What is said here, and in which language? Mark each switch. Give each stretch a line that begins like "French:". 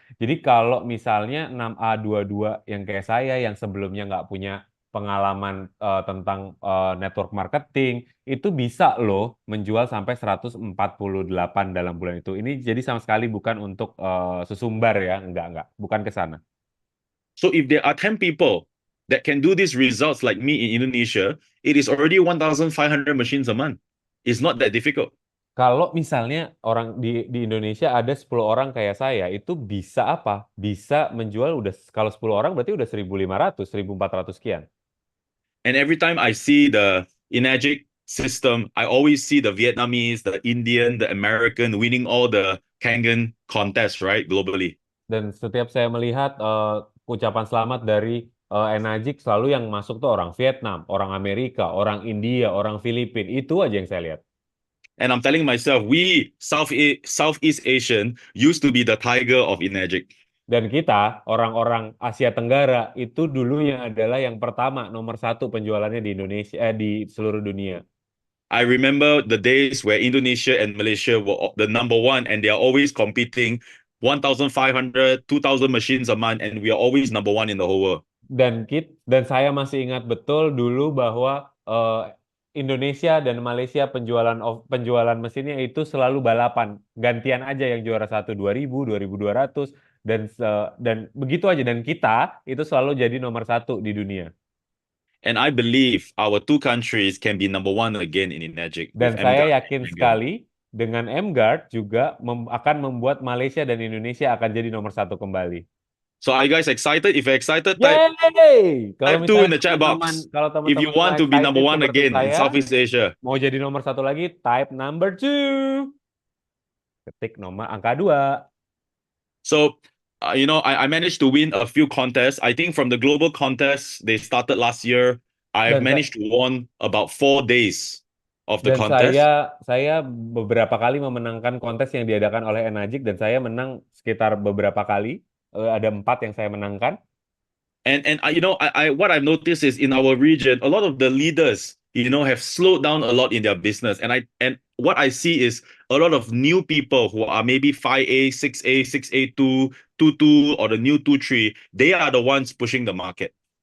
Indonesian: Jadi kalau misalnya 6A22 yang kayak saya yang sebelumnya nggak punya pengalaman tentang network marketing, itu bisa loh menjual sampai 148 dalam bulan itu. Ini jadi sama sekali bukan untuk sesumbar ya, enggak, bukan ke sana.
English: So if there are 10 people that can do these results like me in Indonesia, it is already 1,500 machines a month. It's not that difficult.
Indonesian: Kalau misalnya orang di Indonesia ada 10 orang kayak saya, itu bisa apa? Bisa menjual kalau 10 orang berarti udah 1.500, 1.400 sekian.
English: And every time I see the Enagic system, I always see the Vietnamese, the Indian, the American winning all the Kangen contests, right, globally.
Indonesian: Dan setiap saya melihat ucapan selamat dari Enagic, selalu yang masuk tuh orang Vietnam, orang Amerika, orang India, orang Filipina. Itu aja yang saya lihat.
English: And I'm telling myself, we Southeast Asian used to be the tiger of Enagic.
Indonesian: Dan kita, orang-orang Asia Tenggara, itu dulunya adalah yang pertama, nomor 1 penjualannya di Indonesia, di seluruh dunia.
English: I remember the days where Indonesia and Malaysia were the number one, and they are always competing 1,500, 2,000 machines a month, and we are always number one in the whole world.
Indonesian: Dan saya masih ingat betul dulu bahwa Indonesia dan Malaysia penjualan mesinnya itu selalu balapan, gantian aja yang juara 1 2.000, 2.200 dan begitu aja, dan kita itu selalu jadi nomor 1 di dunia.
English: And I believe our two countries can be number one again in Enagic.
Indonesian: Dan saya yakin sekali dengan MGuard juga akan membuat Malaysia dan Indonesia akan jadi nomor 1 kembali.
English: So are you guys excited? If you're excited, type 2 in the chat box. If you want to be number 1 again in Southeast Asia.
Indonesian: Mau jadi nomor 1 lagi,
English: type number 2.
Indonesian: Ketik angka 2.
English: So, I managed to win a few contests. I think from the global contests, they started last year. I've
Indonesian: Dan
English: managed to won about 4 days of the
Indonesian: dan
English: contest.
Indonesian: saya beberapa kali memenangkan kontes yang diadakan oleh Enagic dan saya menang sekitar beberapa kali. Ada 4 yang saya menangkan.
English: And I what I've noticed is in our region, a lot of the leaders, have slowed down a lot in their business. And what I see is a lot of new people who are maybe 5A, 6A, 6A2, 2 or the new 2 3, they are the ones pushing the market.